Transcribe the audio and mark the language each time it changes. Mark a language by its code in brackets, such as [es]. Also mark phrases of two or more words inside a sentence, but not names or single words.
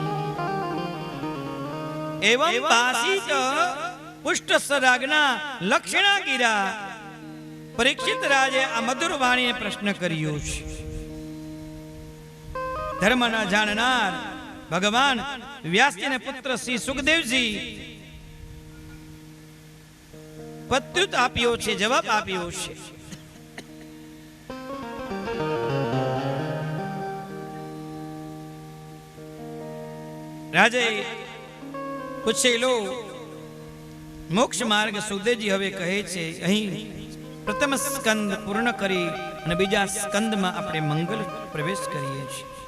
[sa] एवं भासित पुष्ट शरग्ना लक्षणा गिरा. [gu] પરીક્ષિત રાજે આ મધુર વાણીને પ્રશ્ન કર્યો છે. ધર્મના જાણનાર ભગવાન વ્યાસજીને પુત્ર શ્રી સુખદેવજી પ્રત્યુત્તર આપ્યો છે, જવાબ આપ્યો છે. રાજે પૂછેલો મોક્ષ માર્ગ સુખદેવજી હવે કહે છે. અહીં પ્રથમ સ્કંદ પૂર્ણ કરી અને બીજા સ્કંદ મેં આપણે મંગલ પ્રવેશ કરીએ છીએ.